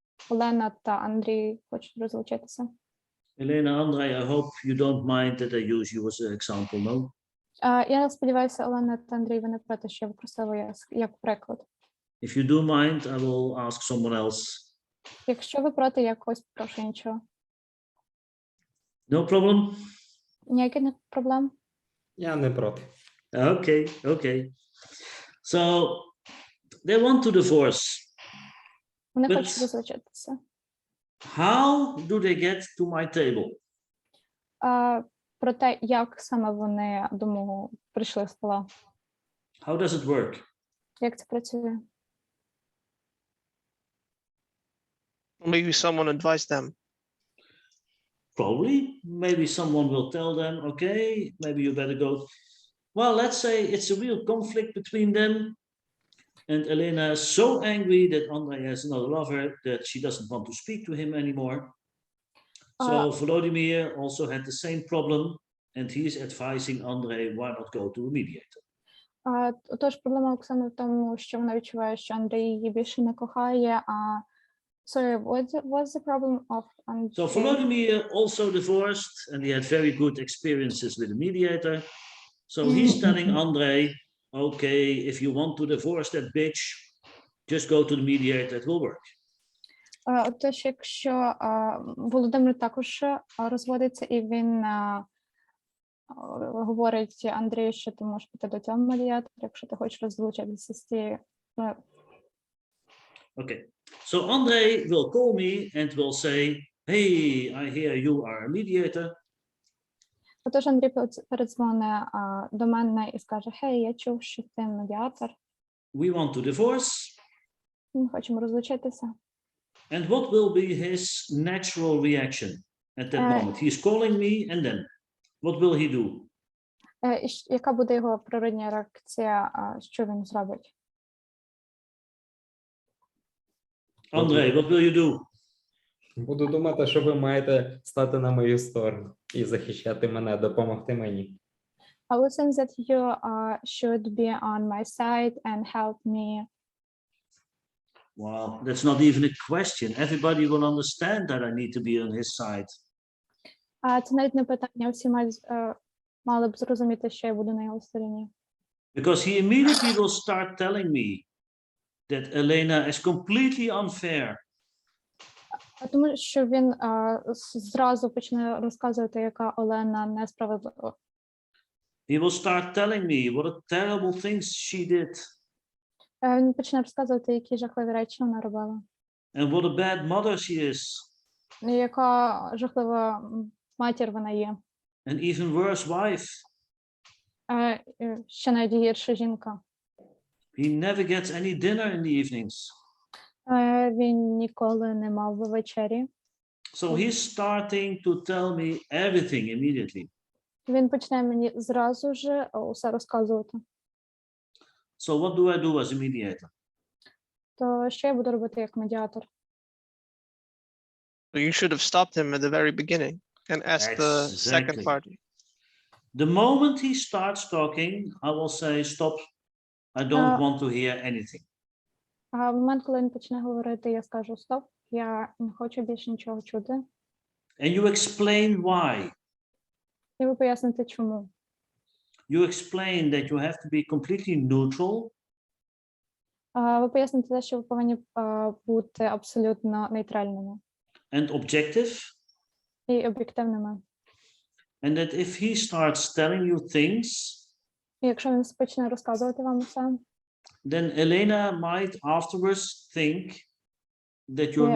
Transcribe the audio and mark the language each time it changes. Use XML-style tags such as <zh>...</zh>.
<uk>Олена та Андрій хочуть розлучитися.</uk> <en>Elena, Andrei, I hope you don't mind that I use you as an example, no?</en> <uk>Я сподіваюся, Олена та Андрій, ви не проти, що я використовую як приклад.</uk> <en>If you do mind, I will ask someone else.</en> <uk>Якщо ви проти, я когось прошу іншого.</uk> <en>No problem?</en> <uk>Ніяких проблем? Я не проти.</uk> <en>Okay, okay. So they want to divorce.</en> <uk>Вони</uk> <en>But</en> <uk>хочуть розлучитися.</uk> <en>how do they get to my table?</en> <uk>Про те, як саме вони до мого прийшли з стола.</uk> <en>How does it work?</en> <uk>Як це працює?</uk> <en>Maybe someone advised them. Probably. Maybe someone will tell them, okay, maybe you better go. Well, let's say it's a real conflict between them. And Elena is so angry that Andrei has another lover that she doesn't want to speak to him anymore. So Volodymyr also had the same problem, and he is advising Andrei, why not go to a mediator?</en> <uk>Тож проблема Оксани в тому, що вона відчуває, що Андрій її більше не кохає.</uk> <en>Sorry, what's the problem of Andrei? So Volodymyr also divorced, and he had very good experiences with a mediator. So he's telling Andrei, okay, if you want to divorce that bitch, just go to the mediator, it will work.</en> <uk>Тож, якщо Володимир також розводиться, і він говорить Андрію, що ти можеш піти до цього медіатора, якщо ти хочеш розлучитися з цією.</uk> <en>Okay, so Andrei will call me and will say, hey, I hear you are a mediator.</en> <uk>Отож, Андрій передзвонить до мене і скаже, хей, я чув, що ти медіатор.</uk> <en>We want to divorce.</en> <uk>Ми хочемо розлучитися.</uk> <en>And what will be his natural reaction at that moment? He's calling me, and then what will he do?</en> <uk>Яка буде його природня реакція, що він зробить?</uk> <en>Andrei, what will you do?</en> <uk>Буду думати, що ви маєте стати на мою сторону і захищати мене, допомогти мені.</uk> <en>I will think that you should be on my side and help me. Wow, that's not even a question. Everybody will understand that I need to be on his side.</en> <uk>Це навіть не питання, всі мали б зрозуміти, що я буду на його стороні.</uk> <en>Because he immediately will start telling me that Elena is completely unfair.</en> <uk>Тому що він зразу почне розказувати, яка Олена несправедлива.</uk> <en>He will start telling me what a terrible things she did.</en> <uk>Він почне розказувати, які жахливі речі вона робила.</uk> <en>And what a bad mother she is.</en> <uk>І яка жахлива матір вона є.</uk> <en>And even worse wife.</en> <uk>Ще навіть гірша жінка.</uk> <en>He never gets any dinner in the evenings.</en> <uk>Він ніколи не мав би вечері.</uk> <en>So he's starting to tell me everything immediately.</en> <uk>Він почне мені зразу ж усе розказувати.</uk> <en>So what do I do as a mediator?</en> <uk>То що я буду робити як медіатор?</uk> <en>You should have stopped him at the very beginning and asked the second party. The moment he starts talking, I will say, stop. I don't want to hear anything.</en> <uk>А в момент, коли він почне говорити, я скажу, стоп, я не хочу більше нічого чути.</uk> <en>And you explain why.</en> <uk>І ви поясните, чому.</uk> <en>You explain that you have to be completely neutral.</en> <uk>Ви поясните те, що ви повинні бути абсолютно нейтральними.</uk> <en>And objective.</en> <uk>і об'єктивними.</uk> <en>And that if he starts telling you things,</en> <uk>І якщо він почне розказувати вам усе,</uk> <en>then Elena might afterwards think that you're</en>